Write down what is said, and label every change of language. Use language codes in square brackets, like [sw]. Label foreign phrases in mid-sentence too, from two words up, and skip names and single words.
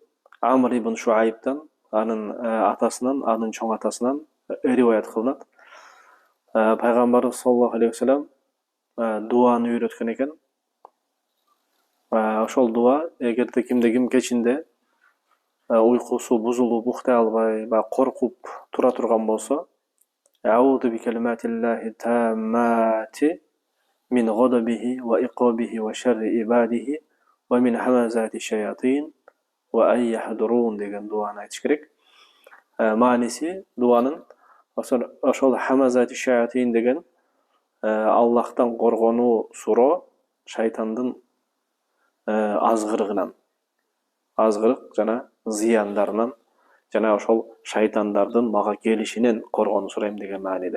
[ky] Амр ибн Шуайбтан, анын атасынан, анын чоң атасынан риваят кылынат. Пайгамбарыбыз [ar] صلى الله عليه وسلم [ky] дуаны үйрөткөн экен. Ошол дуа эгерде кимде ким кечинде уйкусу бузулуп, уктай албай, коркуп тура турган болсо, [ar] أعوذ بكلمات الله التامة من غضبه وعقابه وشر عباده ومن همزات الشياطين وأن يحضرون [ky] деген дуаны айтыш керек. Мааниси дуанын ошол [ar] همزات الشياطين [ky] деген Аллахтан коргонуу суроо шайтандын азгырыгынан, азгырык жана зыяндарынан, жана ошол шайтандардын мага келишинен коргонуу сурайм деген мааниде.